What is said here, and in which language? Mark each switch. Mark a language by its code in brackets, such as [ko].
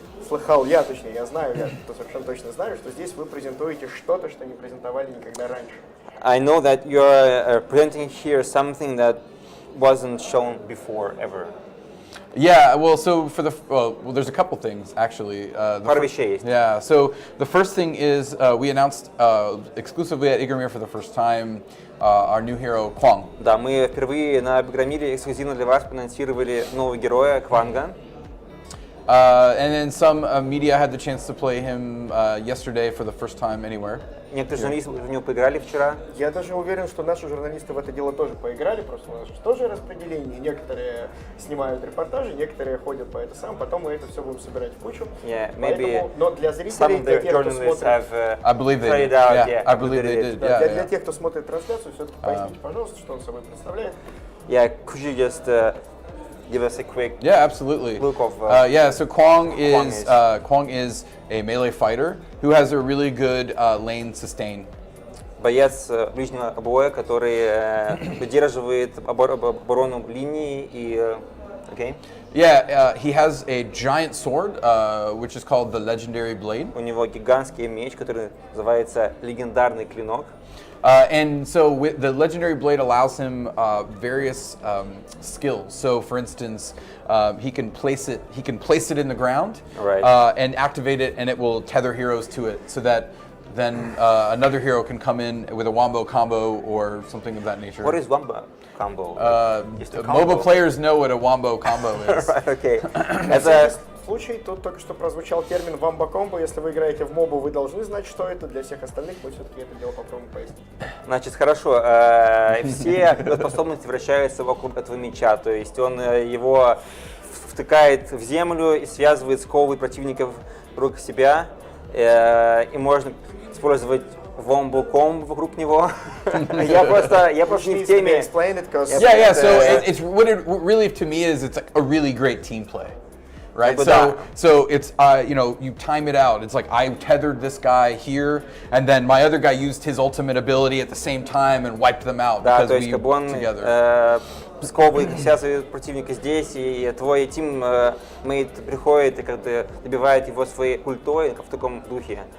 [ru] Я знаю, я совершенно точно знаю, что здесь вы презентуете что-то, что не презентовали никогда раньше. I know that you're presenting here something that wasn't shown before ever. [en] Yeah, well, so there's a couple things actually. Yeah, so the first thing is we announced exclusively at ИгроМир for the first time our new hero Kwang. [ru] Да, мы впервые на ИгроМире эксклюзивно для вас анонсировали нового героя Кванга. [en] And then some media had the chance to play him yesterday for the first time anywhere. [ru] Некоторые журналисты в него поиграли вчера. Я даже уверен, что наши журналисты в это дело тоже поиграли, просто у нас же тоже распределение. Некоторые снимают репортажи, некоторые ходят по это сам, потом мы это все будем собирать в кучу. Но для зрителей, для тех, кто смотрит... [en] I believe they did. Yeah, I believe they did. [ru] Для тех, кто смотрит трансляцию, все-таки поясните, пожалуйста, что он собой представляет. [en] Could you just give us a quick absolutely. Look of so Kwang is a melee fighter who has a really good lane sustain. [ru] Боец ближнего боя, который выдерживает оборону линии и [en] he has a giant sword, which is called the Legendary Blade. [ru] У него гигантский меч, который называется легендарный клинок. [en] And so the Legendary Blade allows him various skills. So, for instance, he can place it in the ground and activate it, and it will tether heroes to it, so that then another hero can come in with a wombo combo or something of that nature. What is wombo combo? Mobile players know what a wombo combo is. Okay. [ru] Случай, тут только что прозвучал термин «вамбо-комбо». Если вы играете в мобу, вы должны знать, что это. Для всех остальных мы все-таки это дело попробуем пояснить. Значит, хорошо. Все способности вращаются вокруг этого меча. То есть он его втыкает в землю и связывает, сковывает противников вокруг себя. И можно использовать вомбуком вокруг него. Я просто не в теме. [en] Explain it, 'cause Yeah. So it's what it really to me is it's like a really great team play, right? So it's you time it out. It's like I tethered this guy here, and then my other guy used his ultimate ability at the same time and wiped them out [ru] Да, [en] because [ru] то есть [en] we [ru] как бы он [en] together. [ru] сковывает вся своего противника здесь, и твой тиммейт приходит и как-то добивает его своей ультой в таком духе.